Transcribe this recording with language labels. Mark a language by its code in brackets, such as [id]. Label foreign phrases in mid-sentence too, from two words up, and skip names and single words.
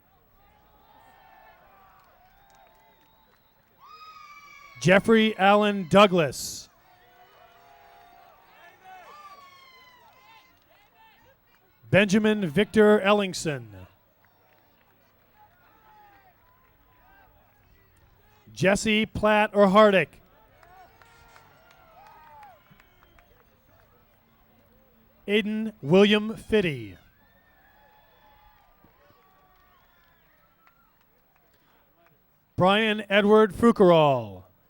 [en] Jeffrey Allen Douglas. Benjamin Victor Ellingson. Jesse Platt or Hardick. Aiden William Fitty. Brian Edward Frukerall.